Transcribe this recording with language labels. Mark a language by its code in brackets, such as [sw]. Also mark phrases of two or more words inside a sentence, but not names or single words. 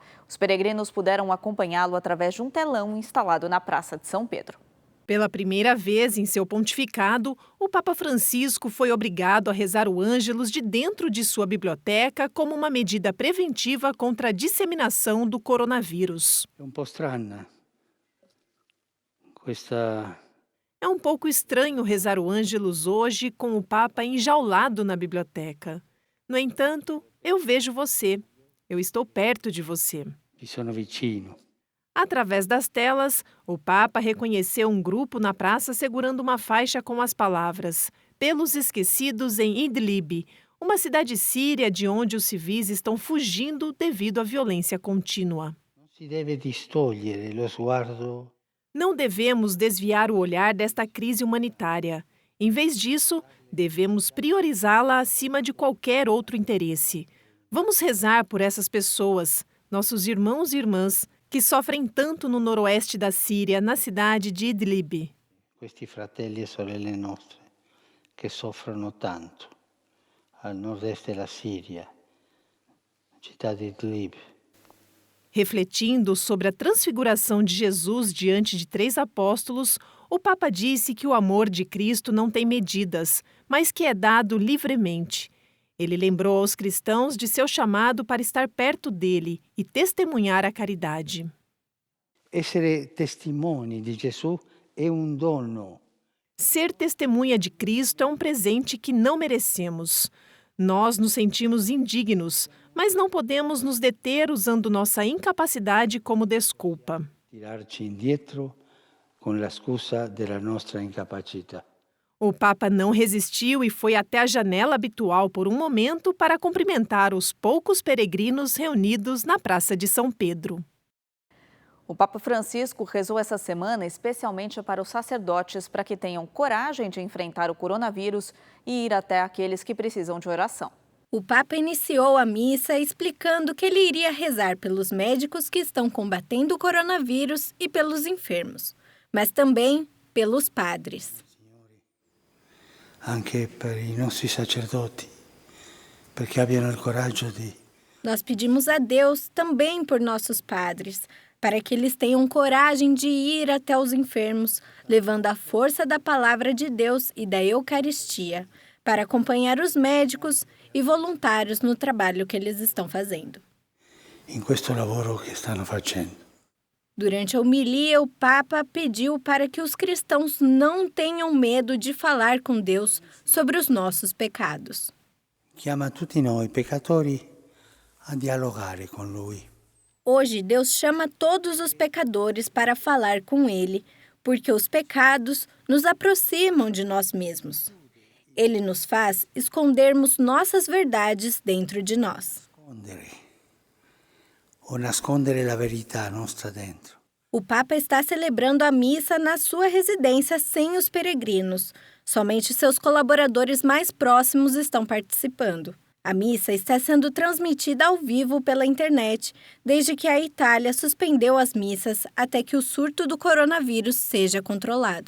[pt] Os peregrinos puderam acompanhá-lo através de um telão instalado na Praça de São Pedro. Pela primeira vez em seu pontificado, o Papa Francisco foi obrigado a rezar o Ângelus de dentro de sua biblioteca como uma medida preventiva contra a disseminação do coronavírus. [it] È un po' strana [pt] É um pouco estranho rezar o Ângelus hoje com o Papa enjaulado na biblioteca. No entanto, eu vejo você. Eu estou perto de você. [it] Ti sono vicino. [pt] Através das telas, o Papa reconheceu um grupo na praça segurando uma faixa com as palavras "Pelos esquecidos em Idlib", uma cidade síria de onde os civis estão fugindo devido à violência contínua. [it] Non si deve distogliere lo sguardo. [pt] Não devemos desviar o olhar desta crise humanitária. Em vez disso, devemos priorizá-la acima de qualquer outro interesse. Vamos rezar por essas pessoas, nossos irmãos e irmãs, que sofrem tanto no noroeste da Síria, na cidade de Idlib. [it] Questi fratelli e sorelle nostre che soffrono tanto al nord-est della Siria, città di Idlib. [pt] Refletindo sobre a transfiguração de Jesus diante de 3 apóstolos, o Papa disse que o amor de Cristo não tem medidas, mas que é dado livremente. Ele lembrou aos cristãos de seu chamado para estar perto dele e testemunhar a caridade. [it] Essere testimoni di Gesù è un dono. [pt] Ser testemunha de Cristo é um presente que não merecemos. Nós nos sentimos indignos, mas não podemos nos deter usando nossa incapacidade como desculpa. [it] Tirarci indietro con la scusa della nostra incapacità. [pt] O Papa não resistiu e foi até a janela habitual por um momento para cumprimentar os poucos peregrinos reunidos na Praça de São Pedro. O Papa Francisco rezou essa semana especialmente para os sacerdotes para que tenham coragem de enfrentar o coronavírus e ir até aqueles que precisam de oração. O Papa iniciou a missa explicando que ele iria rezar pelos médicos que estão combatendo o coronavírus e pelos enfermos, mas também pelos padres. [it] Anche per i nostri sacerdoti, perché abbiano il coraggio di. [pt] Nós pedimos a Deus também por nossos padres, para que eles tenham coragem de ir até os enfermos, levando a força da palavra de Deus e da Eucaristia, para acompanhar os médicos e voluntários no trabalho que eles estão fazendo. [it] In questo lavoro che stanno facendo. [pt] Durante a homilia, o Papa pediu para que os cristãos não tenham medo de falar com Deus sobre os nossos pecados. [it] Chiama tutti noi peccatori a dialogare con Lui. [pt] Hoje, Deus chama todos os pecadores para falar com Ele, porque os pecados nos aproximam de nós mesmos. Ele nos faz escondermos nossas verdades dentro de nós. [it] O nascondere la verità nostra dentro. [pt] O Papa está celebrando a missa na sua residência sem os peregrinos. Somente seus colaboradores mais próximos estão participando. A missa está sendo transmitida ao vivo pela internet, desde que a Itália suspendeu as missas até que o surto do coronavírus seja controlado.